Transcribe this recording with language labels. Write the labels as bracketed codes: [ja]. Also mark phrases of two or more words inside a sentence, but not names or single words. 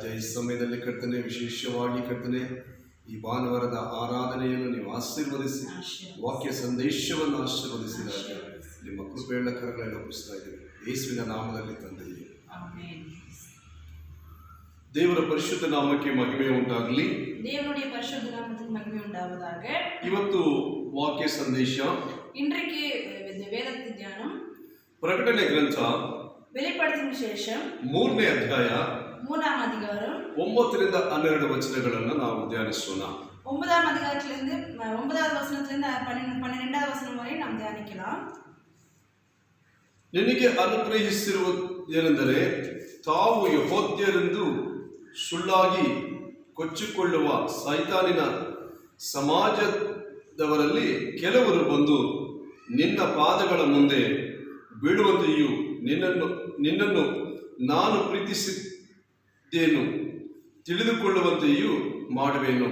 [kn] ಈ ಸಮಯದಲ್ಲಿ ಕರ್ತನೆ ವಿಶೇಷವಾಗಿ ಕರ್ತನೆ ಈ ಭಾನುವಾರದ ಆರಾಧನೆಯನ್ನು ನೀವು ಆಶೀರ್ವದಿಸಿ, ವಾಕ್ಯ ಸಂದೇಶವನ್ನು ಆಶೀರ್ವದಿಸಿದಾಗ ನಿಮ್ಮ ಕೃಪೆಯುಳ್ಳ ಕರಗಳಲ್ಲಿ ಒಪ್ಪಿಸ್ತಾ ಇದ್ದೇವೆ ಯೇಸುವಿನ ನಾಮದಲ್ಲಿ ತಂದೆಯೇ. ದೇವರ ಪರಿಶುದ್ಧ ನಾಮಕ್ಕೆ ಮಹಿಮೆ ಉಂಟಾಗಲಿ. [ta] தேவனுடைய பரிசுத்த நாமத்துக்கு மகிமை உண்டாவதாக. [kn] ಇವತ್ತು ವಾಕ್ಯ ಸಂದೇಶ, [ta] இன்றைக்கு வேதத்தின் தியானம் [kn] ಪ್ರಕಟಣೆ ಗ್ರಂಥ [ta] வெளிப்படுத்தின விசேஷம் [kn] 3ನೇ ಅಧ್ಯಾಯ [ta] 3ஆம் அதிகாரம் [kn] 9 ರಿಂದ 12 ವಚನಗಳನ್ನು ನಾವು ಧ್ಯಾನಿಸೋಣ. [ta] 9ஆம் அதிகாரத்திலிருந்து 9வது வசனத்திலிருந்து 12வது வசனம் வரை நாம் தியானிக்கலாம். [kn] ನಿನಗೆ ಅನುಗ್ರಹಿಸಿರುವುದೇನೆಂದರೆ, ತಾವು ಯೆಹೂದ್ಯರೆಂದು ಸುಳ್ಳಾಗಿ ಕೊಚ್ಚಿಕೊಳ್ಳುವ ಸೈತಾನಿನ ಸಮಾಜದವರಲ್ಲಿ ಕೆಲವರು ಬಂದು ನಿನ್ನ ಪಾದಗಳ ಮುಂದೆ ಬೀಳುವಂತೆಯೂ ನಿನ್ನನ್ನು ನಾನು ಪ್ರೀತಿಸಿದ್ದೇನು ತಿಳಿದುಕೊಳ್ಳುವಂತೆಯೂ ಮಾಡುವೆನು.